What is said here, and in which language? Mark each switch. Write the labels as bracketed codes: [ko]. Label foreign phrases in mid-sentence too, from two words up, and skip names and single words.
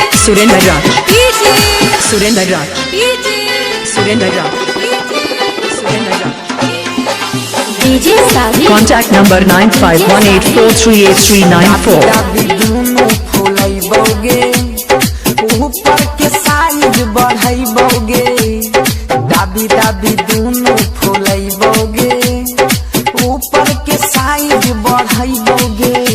[en] Surendra Raj, Surendra Raj, Surendra Raj, Surendra Raj. Contact number 9518438394. [bho] ऊपर के साइज बढ़ाइबोगे, दाबी दाबी दोनों फुलाइबोगे, ऊपर के साइज बढ़ाइबोगे,